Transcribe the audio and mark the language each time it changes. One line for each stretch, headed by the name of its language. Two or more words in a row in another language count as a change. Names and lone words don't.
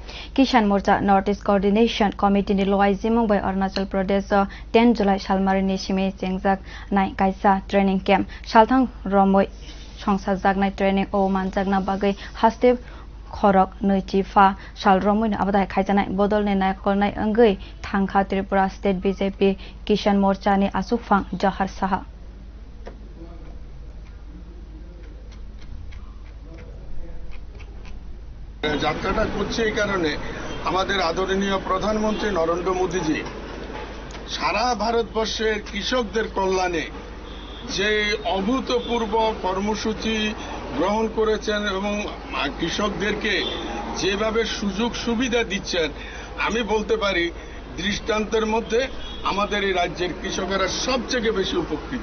Kok Borok: किसान मोर्चा नर्थ इस्ट कोअर्डिनेशन कमिटिनि लवाइजिमं बै अरुणाचल प्रदेश 10 जुलाई सालमारिनि सिमे जेंजाक नाय कायसा
English: training camp
Kok Borok: सालथां रमै संसारजागनाय ट्रेनिंग ओ मानजागना बागै हास्टेब खरक नैथिफा सालरमैनो आबादाय खायजानाय बदलनि नायखरनाय अंगै थांखा त्रिपुरा स्टेट बीजेपी किसान मोर्चानि आसुफां जहार साहा
Bangla: যাত্রাটা করছে এই কারণে আমাদের আদরণীয় প্রধানমন্ত্রী নরেন্দ্র মোদীজি সারা ভারতবর্ষের কৃষকদের কল্যাণে যে অভূতপূর্ব কর্মসূচি গ্রহণ করেছেন এবং কৃষকদেরকে যেভাবে সুযোগ সুবিধা দিচ্ছেন আমি বলতে পারি দৃষ্টান্তের মধ্যে আমাদের এই রাজ্যের কৃষকেরা সবথেকে বেশি উপকৃত।